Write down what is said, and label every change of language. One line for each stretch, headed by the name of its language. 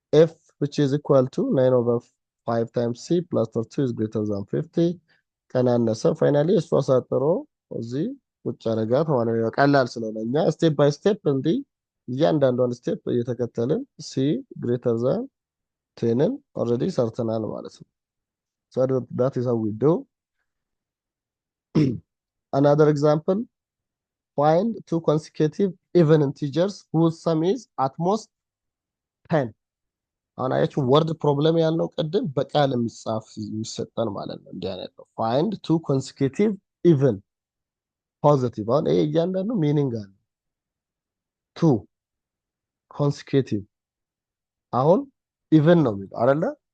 English: f which is equal to 9 over 5 times c plus 32 is greater than 50
Amharic: ቀናነሰ። ፋይናሊ እሱ አሳጥሮ እዚህ ቁጭ አረጋት ማለት ነው። ቀላል ስለሆነ እኛ ስቴፕ ባይ ስቴፕ እንዲህ እያንዳንዷን ስቴፕ እየተከተልን
English: c greater than 10ን
Amharic: ኦልሬዲ ሰርተናል ማለት ነው።
English: so that is how we do. Another example, find two consecutive even integers whose sum is at most 10.
Amharic: አሁን አያችሁ ወርድ ፕሮብለም ያልነው ቅድም በቃል የሚጻፍ የሚሰጠን ማለት ነው። እንዲህ አይነት ነው።
English: find two consecutive even positive
Amharic: አሁን ይሄ እያንዳንዱ ሚኒንግ አለ።
English: two consecutive
Amharic: አሁን ኢቨን ነው የሚለው አይደለ?